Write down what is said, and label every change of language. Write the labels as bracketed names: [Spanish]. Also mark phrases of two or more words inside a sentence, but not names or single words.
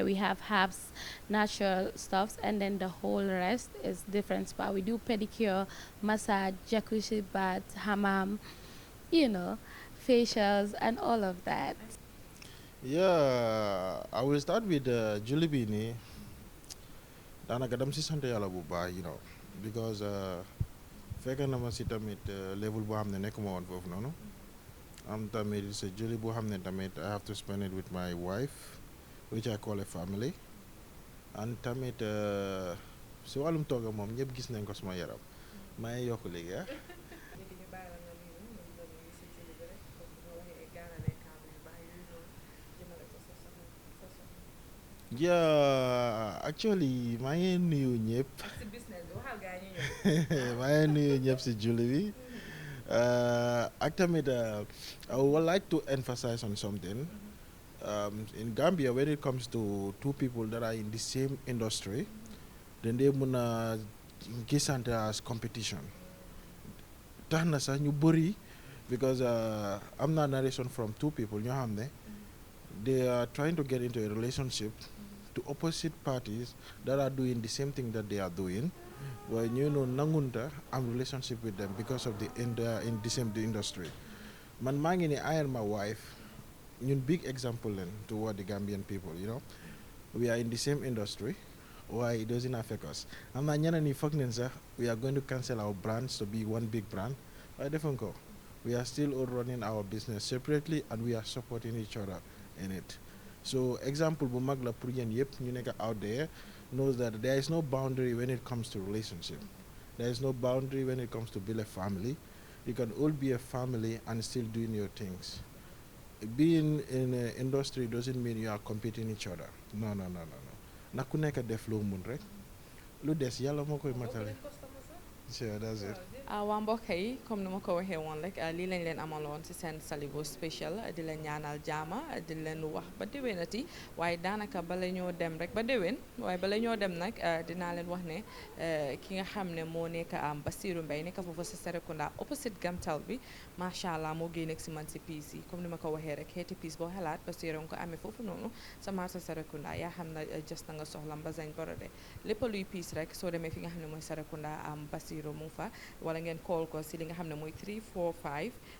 [English] We have herbs, natural stuffs, and then the whole rest is different spa. We do pedicure, massage, jacuzzi bath, hammam, you know, facials and all of that. Yeah, I will start with Julie [Wolof] bi nii daanaka dam si sant yàlla bu baax because fekk na ma si tamit level boo xam ne nekkuma woon foofu noonu am tamit [English] it's a [Wolof] Julie boo xam ne tamit [English] I have to spend it with my wife which I call a family [Wolof] and tamit si wàllum tooga moom ñëpp gis nañ ko suma yaram maa ngi yokk léegi [English] Yeah, actually [Wolof] maa ngi nuyu ñëpp maa ngi nuyu ñëpp si julli bi ak tamit [English] I would like to emphasize on something in Gambia when it comes to two people that are in the same industry then they [Wolof] mën a gisante [English] as competition [Wolof] tax na sax ñu bëri because am na [English] narration from two people [Wolof] ñoo xam ne [English] they are trying to get into a relationship to opposite parties that are doing the same thing that they are doing but [Wolof] nangunta am [English] relationship with them because of in the same industry [Wolof] man maa ngi ne [English] I and my wife ñun big example leen toward the Gambian people we are in the same industry why it doesn't affect us [Wolof] am na ñeneen ñi foog neen [English] sax we are going to cancel our brands to be one big brand [Wolof] waaye defuñ ko [English] we are still all running our business separately and we are supporting each other in it so example [Wolof] bu mag la pour yéen yëpp ñu nekk [English] out there knows that there is no boundary when it comes to relationship there is no boundary when it comes to build a family you can all be a family and still doing your things being in an industry doesn't mean you are competing each other no [Wolof] na ku nekk def loo mun rek lu des yàlla moo koy matale [English] sure that's it [Wolof] waa mbokk yi comme ni ma ko waxee woon rek lii lañ leen amaloon ci seen Salibo spécial di leen ñaanal jaama di leen wax ba déwénati waaye daanaka bala ñoo dem rek ba déwén waaye bala ñoo dem nag dinaa leen wax ne ki nga xam ne moo nekk am Basiru Mbay nekk foofu ci Serekunda opposite Gamtal bi [Arabic] ما شاء الله [Wolof] moo génn ak si man si piis yi comme ni ma ko waxee rek xeeti piis boo xalaat Basiru nga ko amee foofu noonu sa marché Serekunda yaa xam na just na nga soxla mbasañ borode lépp luy piis rek soo demee fi nga xam ne mooy Serekunda am Basiru mu fa wala ngeen call ko si li nga xam ne mooy 345